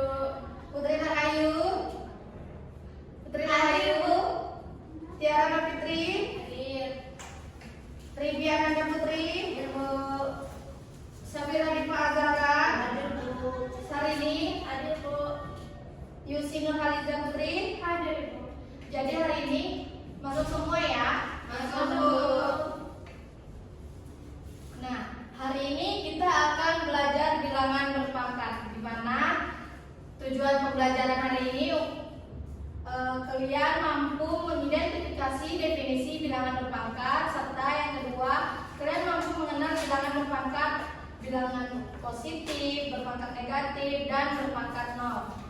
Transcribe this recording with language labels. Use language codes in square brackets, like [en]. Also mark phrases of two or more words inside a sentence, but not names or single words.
[id] Putri Rahayu. Putri Rahayu. Tiara Fitri. Hadir. Triviana Putri. Hadir, Bu. Safira Dipa Azara. Hadir, Bu. Sarini. Hadir, Bu. Yusi Nurhaliza Putri. Hadir, Bu. Jadi hari ini masuk semua ya. Masuk, Bu. Nah, hari ini kita akan belajar bilangan berpangkat, di mana tujuan pembelajaran hari ini kalian mampu mengidentifikasi definisi bilangan berpangkat, serta yang kedua kalian mampu mengenal bilangan berpangkat, bilangan positif, berpangkat negatif, dan berpangkat nol.